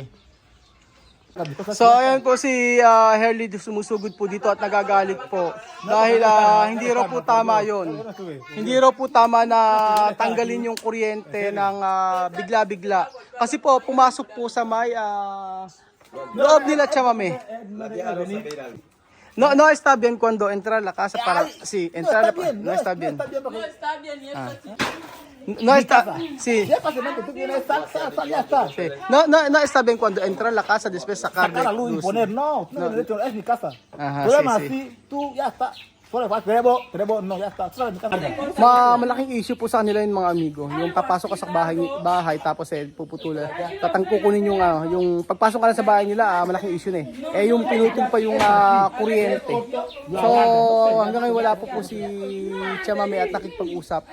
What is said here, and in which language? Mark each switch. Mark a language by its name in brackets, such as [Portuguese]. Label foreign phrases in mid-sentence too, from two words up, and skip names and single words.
[Filipino] So ayan po si Herly sumusugod po dito at nagagalit po. Dahil hindi raw po tama yon. Hindi raw po tama na tanggalin yung kuryente ng bigla-bigla. Kasi po pumasok po sa may loob nila Chamame. [Spanish] No está bien cuando entra la casa para sí, entrar no está bien. No está bien, y esto sí. No está, sí. Sí. No está bien cuando entra a la casa después sacar Sacar la luz y poner, no, no, es mi casa. Ajá, Problema sí, sí. así, tú ya está. Solo queremos, no, ya está. Solo es mi casa. [Filipino] Malaking issue po sa kanila yung mga amigo. Yung papasok ka sa bahay tapos puputulan. Kukunin yung pagpasok ka na sa bahay nila, malaking issue na eh. Eh yung pinutol pa yung kuryente. So hanggang ngayon wala po si Chamame at nakikipag-usap.